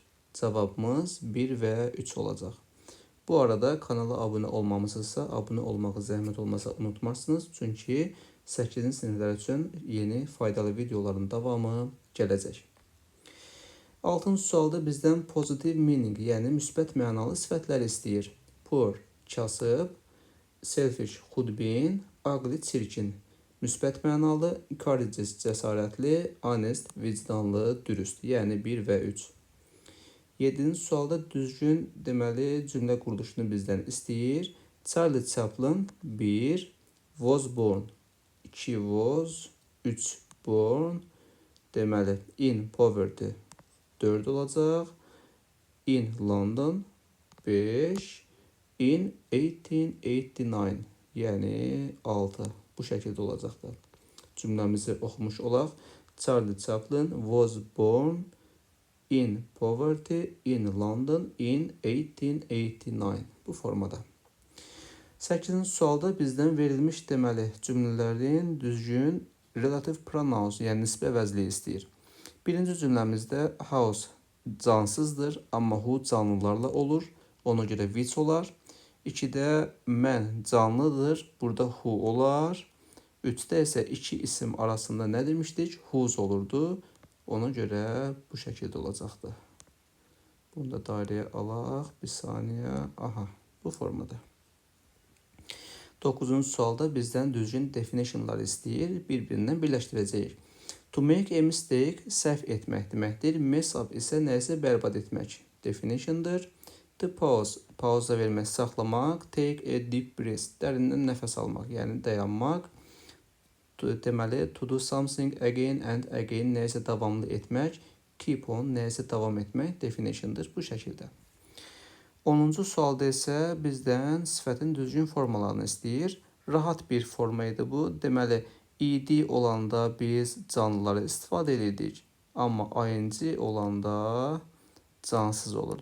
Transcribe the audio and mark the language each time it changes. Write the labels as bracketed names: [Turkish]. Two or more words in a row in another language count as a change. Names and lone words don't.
[Azerbaijani] Cavabımız 1 və 3 olacaq. Bu arada kanala abunə olmamısınızsa, abunə olmağı zəhmət olmasa unutmazsınız. Çünki 8-ci siniflər üçün yeni faydalı videoların davamı gələcək. 6-cı sualda bizdən [English] positive meaning, [Azerbaijani] yəni müsbət mənalı sifətləri istəyir. Poor, kasıb, selfish, xudbin, ugly, çirkin. Müsbət mənalı, courageous, cəsarətli, honest, vicdanlı, dürüst. Yəni 1 və 3. 7-ci sualda düzgün deməli cümlə quruluşunu bizdən istəyir. [English] Charlie Chaplin 1 was born, 2 was, 3 born. [Azerbaijani] Deməli [English] in poverty [Azerbaijani] 4 olacaq. [English] In London 5. In 1889, [Azerbaijani] yəni 6. Bu şəkildə olacaqdır. Cümləmizi oxumuş olaq. [English] Charlie Chaplin was born in poverty in London in 1889. [Azerbaijani] Bu formada. 8-ci sualda bizdən verilmiş deməli cümlələrin düzgün [English] relative pronouns, [Azerbaijani] yəni nisbə əvəzliyi istəyir. Birinci cümləmizdə house cansızdır, amma who canlılarla olur. Ona görə which olar. 2-də mən canlıdır, burada who olar. 3-də isə iki isim arasında nə demişdik? Whose olurdu. Ona görə bu şəkildə olacaqdır. Bunu da dairəyə alaq. Bir saniyə. Aha, bu formada. 9-cu sualda bizdən düzgün definitionları istəyir. Bir-birindən birləşdirəcəyik. [English] To make a mistake, [Azerbaijani] səhv etmək deməkdir. [English] Mess up [Azerbaijani] isə nəyisə bərbad etmək definitiondır. [English] To pause, [Azerbaijani] pauza vermək, saxlamaq. [English] Take a deep breath, [Azerbaijani] dərindən nəfəs almaq, yəni dayanmaq. Deməli, [English] to do something again and again, [Azerbaijani] nəyisə davamlı etmək. [English] Keep on, [Azerbaijani] nəyisə davam etmək definitiondır bu şəkildə. 10-cu sualda isə bizdən sifətin düzgün formalarını istəyir. Rahat bir forma idi bu. Deməli, id olanda biz canlıları istifadə edirdik. Amma ing olanda cansız olurdu.